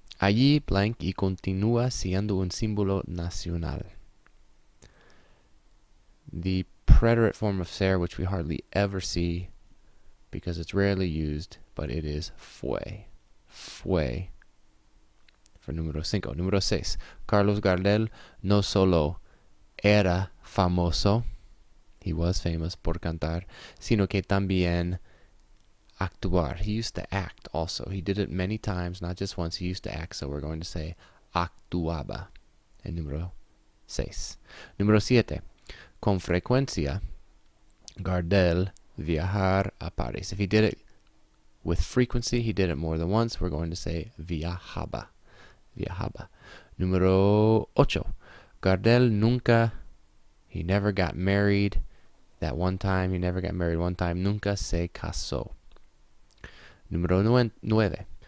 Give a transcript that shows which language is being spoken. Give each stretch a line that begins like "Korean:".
Spanish: Allí blank y continúa siendo un símbolo nacional.
English: The preterite form of ser, which we hardly ever see because it's rarely used, but it is fue.
Spanish: Fue for número 5. Número 6. Carlos Gardel no solo era famoso,
English: he was famous
Spanish: por cantar, sino que también actuar.
English: He used to act also. He did it many times, not just once. He used to act, so we're going to say
Spanish: actuaba en número 6. Número 7. Con frecuencia, Gardel viajar a París.
English: If he did it with frequency, he did it more than once, we're going to say viajaba. Viajaba.
Spanish: Número 8. Gardel nunca,
English: he never got married. That one time, he never got married one time.
Spanish: Nunca se casó. Número 9.